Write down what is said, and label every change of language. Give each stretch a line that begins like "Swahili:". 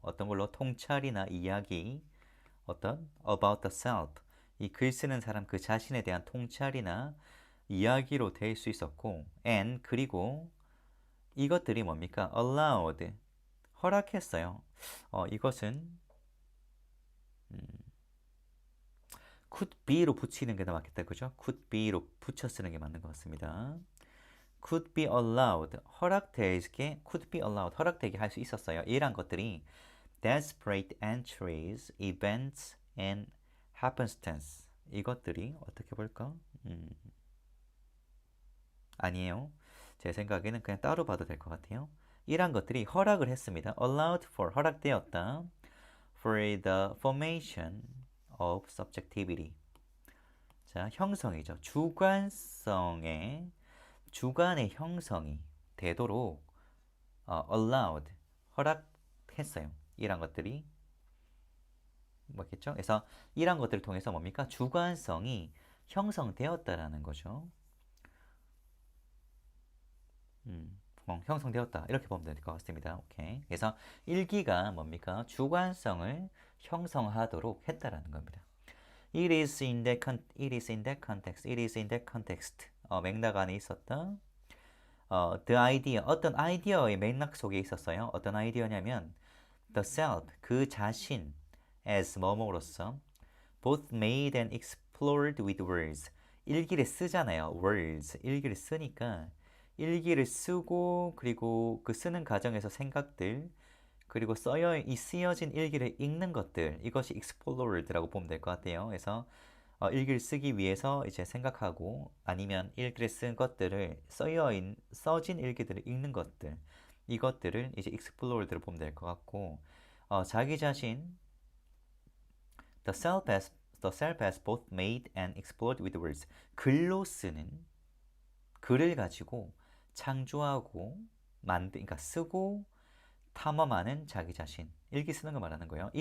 Korean: 어떤 걸로 통찰이나 이야기, 어떤
English: about the self
Korean: 이 글 쓰는 사람 그 자신에 대한 통찰이나 이야기로 될 수 있었고 and 그리고 이것들이 뭡니까? allowed 허락했어요. 이것은
English: could be
Korean: 로 붙이는 게 더 맞겠다. 그죠? could be로 붙여 쓰는 게 맞는 것 같습니다.
English: could be allowed
Korean: 허락되게 could be allowed 허락되게 할 수 있었어요. 이러한 것들이
English: desperate entries, events, and happenstance
Korean: 이것들이 어떻게 볼까? 아니에요. 제 생각에는 그냥 따로 봐도 될 것 같아요. 이러한 것들이 허락을 했습니다.
English: allowed for
Korean: 허락되었다.
English: for the formation of subjectivity.
Korean: 자, 형성이죠. 주관의 형성이 되도록 allowed 허락했어요. 이런 것들이 뭐겠죠? 그래서 이런 것들을 통해서 뭡니까? 주관성이 형성되었다라는 거죠. 형성되었다. 이렇게 보면 될 것 같습니다. 오케이. 그래서 일기가 뭡니까? 주관성을 형성하도록 했다라는 겁니다.
English: It is in that context. It is in that context.
Korean: 맥락 안에 있었다.
English: The idea.
Korean: 어떤 아이디어의 맥락 속에 있었어요. 어떤 아이디어냐면
English: the self.
Korean: 그 자신
English: as
Korean: 뭐뭐로서
English: both made and explored with words.
Korean: 일기를 쓰잖아요. words. 일기를 쓰니까 일기를 쓰고 그리고 그 쓰는 과정에서 생각들 그리고 쓰여진 일기를 읽는 것들 이것이 explored라고 보면 될 것 같아요. 그래서 일기를 쓰기 위해서 이제 생각하고 아니면 일기를 쓴 것들을 써진 일기들을 읽는 것들 이것들을 이제 explored로 보면 될 것 같고 자기 자신
English: the self has both made and explored with words
Korean: 글로 쓰는 글을 가지고 창조하고 그러니까 쓰고 탐험하는 자기 자신 일기 쓰는 거 말하는 거예요.